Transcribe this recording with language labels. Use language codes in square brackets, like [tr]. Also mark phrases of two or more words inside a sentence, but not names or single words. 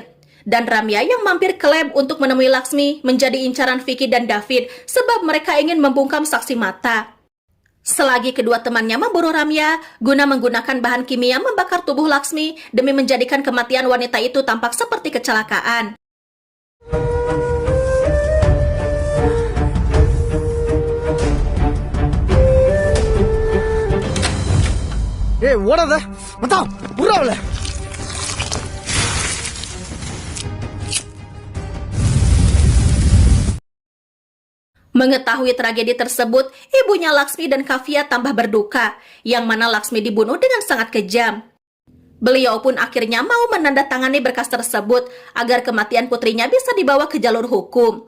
[id] Dan Ramya yang mampir ke lab untuk menemui Laksmi menjadi incaran Vicky dan David sebab mereka ingin membungkam saksi mata. Selagi kedua temannya memburu Ramya, Guna menggunakan bahan kimia membakar tubuh Laksmi demi menjadikan kematian wanita itu tampak seperti kecelakaan. ஓடாத மத்தா புறாவல. Mengetahui tragedi tersebut, ibunya Laksmi dan Kavya tambah berduka, yang mana Laksmi dibunuh dengan sangat kejam. Beliau pun akhirnya mau menandatangani berkas tersebut agar kematian putrinya bisa dibawa ke jalur hukum.